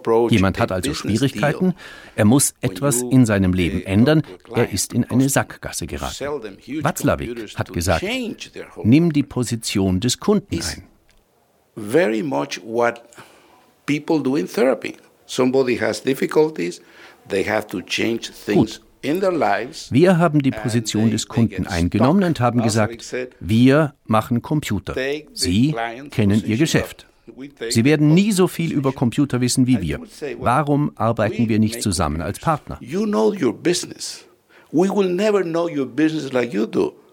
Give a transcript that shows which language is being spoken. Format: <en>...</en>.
<de>Jemand hat also Schwierigkeiten, er muss etwas in seinem Leben ändern, er ist in eine Sackgasse geraten. Watzlawick hat gesagt, nimm die Position des Kunden ein.</de> <en>Very much what people do in therapy. Somebody has difficulties, they have to change things.</en> <de>Gut. Wir haben die Position des Kunden eingenommen und haben gesagt, wir machen Computer. Sie kennen Ihr Geschäft. Sie werden nie so viel über Computer wissen wie wir. Warum arbeiten wir nicht zusammen als Partner?</de> <en>You know your business. We will never know your business like you do.</en>